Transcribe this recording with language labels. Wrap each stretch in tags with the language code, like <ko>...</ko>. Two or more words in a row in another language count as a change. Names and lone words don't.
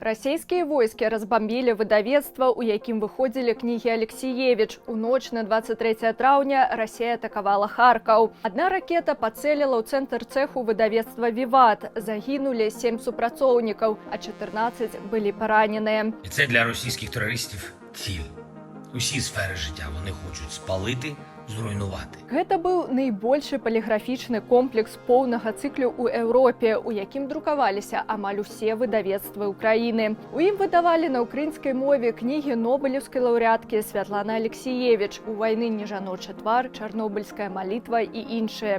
<be>Расійскія войскі разбамбілі выдавецтва, у якім выходзілі кнігі Алексіевіч. У ноч на 23 траўня Расія атакавала Харкаў. Адна ракета пацэліла ў цэнтр цэху выдавецтва «Віват». Загінулі 7 супрацоўнікаў, а 14 былі параненыя.</be> <uk>І це для російських терористів ціль. Усі сфери життя вони хочуть спалити, зруйнувати.</uk> <be>Гэта быў найбольшы паліграфічны комплекс поўнага цыклю ў Еўропе, у якім друкаваліся амаль усе выдавецтвы ўкраіны. У ім выдавалі на ўкраінскай мове кнігі нобелеўскай лаўрэаткі Святланы Алексіевіч «У вайны не жаночы твар», «Чарнобыльская малітва» і іншыя.</be>